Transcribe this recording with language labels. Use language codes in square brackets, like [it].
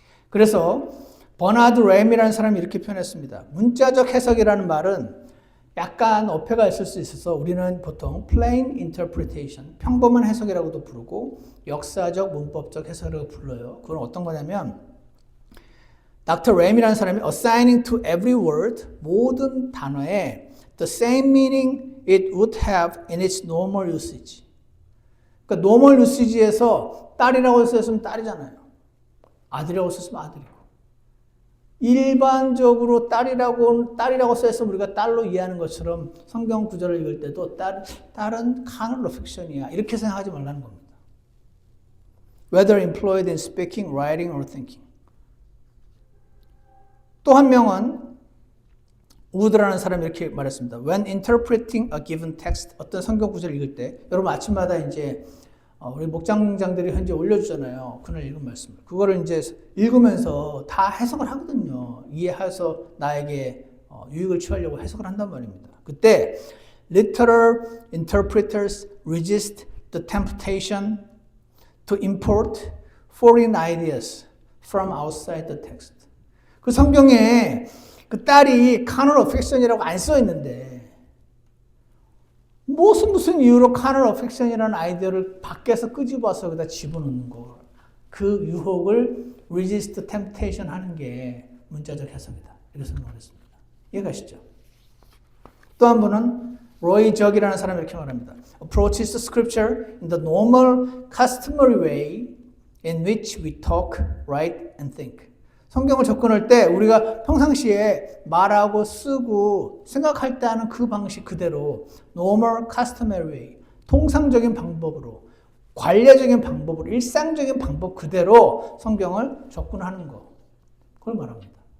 [ko] 그래서 버나드 램이라는 사람이 이렇게 표현했습니다. 문자적 해석이라는 말은 약간 어폐가 있을 수 있어서 우리는 보통 [en] plain interpretation, [ko] 평범한 해석이라고도 부르고 역사적, 문법적 해석이라고 불러요. 그건 어떤 거냐면 닥터 램이라는 사람이 [en] assigning to every word, [ko] 모든 단어에 [en] the same meaning it would have in its normal usage. [ko] 그러니까 [en] normal usage [ko] 에서 딸이라고 썼으면 딸이잖아요. 아들이라고 썼으면 아들이고. 일반적으로 딸이라고 써있으면 우리가 딸로 이해하는 것처럼 성경 구절을 읽을 때도 딸은 carnal affection이야. 이렇게 생각하지 말라는 겁니다. [en] Whether employed in speaking, writing, or thinking. [ko] 또 한 명은 우드라는 사람이 이렇게 말했습니다. [en] When interpreting a given text, [ko] 어떤 성경 구절을 읽을 때, 여러분 아침마다 이제 우리 목장장들이 현재 올려주잖아요. 그날 읽은 말씀을. 그거를 이제 읽으면서 다 해석을 하거든요. 이해해서 나에게 유익을 취하려고 해석을 한단 말입니다. 그때 [en] literal interpreters resist the temptation to import foreign ideas from outside the text. [ko] 그 성경에 그 딸이 carnal affection이라고 안 써 있는데 무슨 이유로 carnal affection이라는 아이디어를 밖에서 끄집어서 여기다 집어넣는 거. 그 유혹을 [en] resist temptation [ko] 하는 게 문자적 해석이다. 이렇게 생각했습니다. 이해가시죠? 또 한 분은 로이 적이라는 사람이 이렇게 말합니다. [en] Approaches the scripture in the normal, customary way in which we talk, write, and think. [ko] 성경을 접근할 때 우리가 평상시에 말하고 쓰고 생각할 때 하는 그 방식 그대로 [en] normal, customary way, [ko] 통상적인 방법으로, 관례적인 방법으로, 일상적인 방법 그대로 성경을 접근하는 거. 그걸 말합니다.